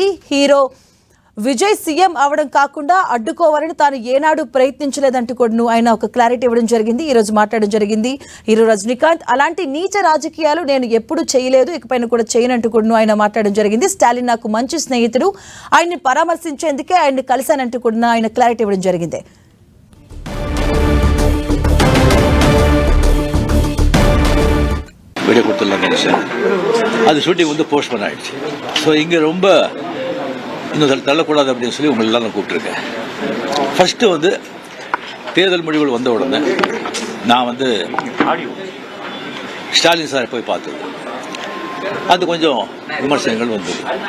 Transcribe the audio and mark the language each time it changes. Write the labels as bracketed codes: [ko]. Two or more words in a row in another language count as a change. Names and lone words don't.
[te] హీరో విజయ్ సీఎం అవడం కాకుండా అడ్డుకోవాలని తాను ఏనాడు ప్రయత్నించలేదంటూ కూడా ఆయన ఒక క్లారిటీ ఇవ్వడం జరిగింది. ఈ రోజు మాట్లాడడం జరిగింది హీరో రజనీకాంత్. అలాంటి నీచ రాజకీయాలు నేను ఎప్పుడు చేయలేదు, ఇకపైన కూడా చేయనంటూ కూడా ఆయన మాట్లాడడం జరిగింది. స్టాలిన్ నాకు మంచి స్నేహితుడు, ఆయన్ని పరామర్శించేందుకే ఆయన్ని కలిశానంటూ కూడా ఆయన క్లారిటీ ఇవ్వడం జరిగింది. [ta] வீடியோ கொடுத்துடலாம் நினைச்சேன், அது ஷூட்டிங் வந்து போஸ்ட்போன் ஆயிடுச்சு. ஸோ இங்கே ரொம்ப இன்னும் தள்ளக்கூடாது அப்படின்னு சொல்லி உங்களெல்லாம் நான் கூப்பிட்டுருக்கேன். ஃபர்ஸ்ட்டு வந்து தேர்தல் முடிவுகள் வந்த உடனே நான் வந்து ஸ்டாலின் சாரை போய் பார்த்தது, அது கொஞ்சம் விமர்சனங்கள் வந்தது.